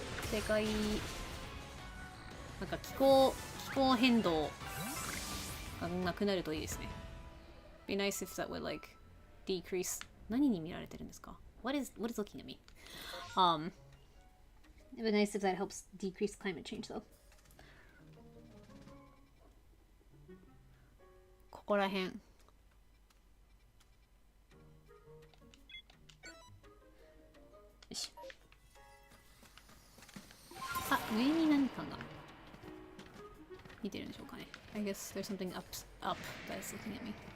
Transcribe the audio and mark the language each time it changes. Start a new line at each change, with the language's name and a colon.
Japanese: 世界なんか気候変動がなくなるといいですね。
English: Be nice if that would like decrease.
Japanese: 何に見られてるんですか？
English: What is looking at me? It would be nice if that helps decrease climate change though.
Japanese: ここら辺。よし。あ、上に何かが見てるんでしょうかね。
English: I guess there's something up that is looking at me.